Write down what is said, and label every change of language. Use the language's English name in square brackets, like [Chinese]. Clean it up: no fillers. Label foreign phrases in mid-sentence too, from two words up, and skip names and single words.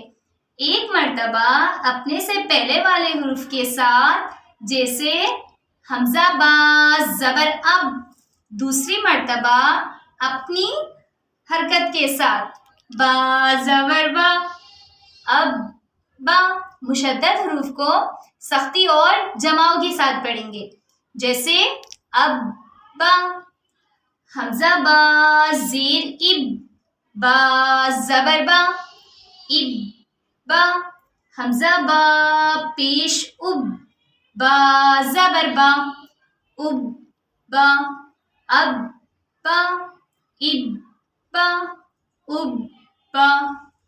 [Urdu] 1 مرتبہ اپنے سے پہلے والے حرف کے ساتھ، جیسے حمزہ با زبر اب۔ دوسری مرتبہ اپنی حرکت کے ساتھ، با زبر با اب با۔ مشدد حروف کو سختی اور جماؤ کے ساتھ پڑھیں گے، جیسے اب با، حمزہ با زیر اب، با زبر با اب با، حمزہ با پیش اب، با زبر با اب با، اب با اب با اب با۔